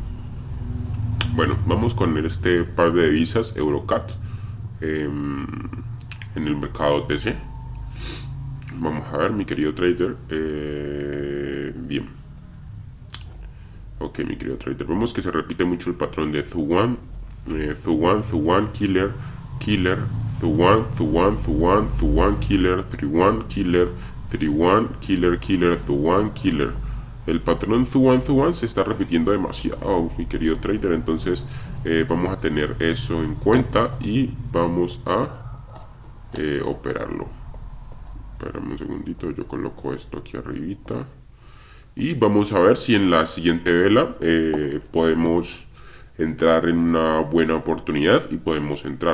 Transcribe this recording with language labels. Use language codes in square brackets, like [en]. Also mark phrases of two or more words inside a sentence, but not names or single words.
[es] Bueno, vamos con este par de divisas Eurocat en el mercado TC. Vamos a ver, mi querido trader. Bien. Ok, mi querido trader. Vemos que se repite mucho el patrón de Thuwan, Thuwan, Killer, Killer, Thuwan, Killer, Thuwan, Killer, Killer, Killer, Thuwan, Killer. El patrón Thuwan se está repitiendo demasiado, mi querido trader. Entonces vamos a tener eso en cuenta y vamos a operarlo. Espérame un segundito, yo coloco esto aquí arribita. Y vamos a ver si en la siguiente vela podemos entrar en una buena oportunidad y podemos entrar.